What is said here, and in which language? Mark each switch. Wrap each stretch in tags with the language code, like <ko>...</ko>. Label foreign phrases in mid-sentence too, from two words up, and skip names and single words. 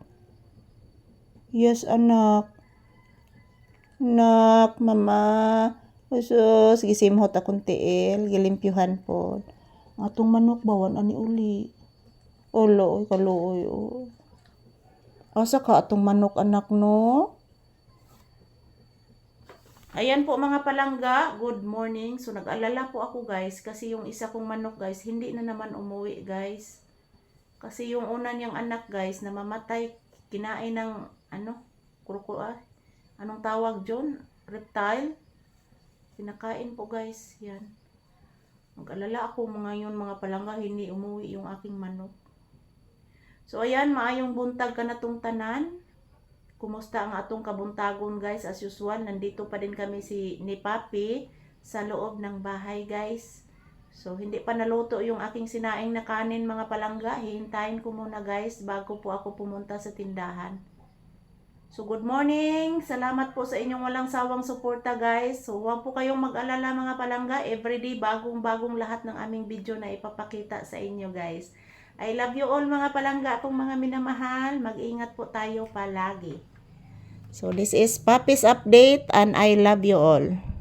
<ceb>Yes, anak. Nak, Mama. Sus, gisimhot akong tiil. Gilimpyuhan po. Atong manok bawan ani uli. Olo, kaluoy. Asa ka atong manok, anak, no?</ceb> <tl>Ayan po mga palangga,</tl> <en>good morning.</en> <tl>So nag-alala po ako guys kasi yung isa kong manok guys, hindi na naman umuwi guys. Kasi yung una niyang anak guys, namamatay, kinain ng anong tawag dyan? Reptile. Pinakain po guys, yan. Nag-alala ako ngayon mga palangga, hindi umuwi yung aking manok. So ayan,</tl> <ceb>maayong buntag ka na tong tanan. Kumusta ang atong kabuntagon guys?</ceb> <en>As usual,</en> <tl>nandito pa din kami ni Papi sa loob ng bahay guys. So hindi pa naluto yung aking sinaing na kanin mga palangga. Hihintayin ko muna guys bago po ako pumunta sa tindahan.</tl> <en>So good morning.</en> <tl>Salamat po sa inyong walang sawang suporta guys. So huwag po kayong mag-alala mga palangga. Everyday bagong lahat ng aming video na ipapakita sa inyo guys.</tl> <en>I love you all</en> <tl>mga palangga, akong mga minamahal. Mag-ingat po tayo palagi.</tl> <en>So this is Papi's update and I love you all.</en>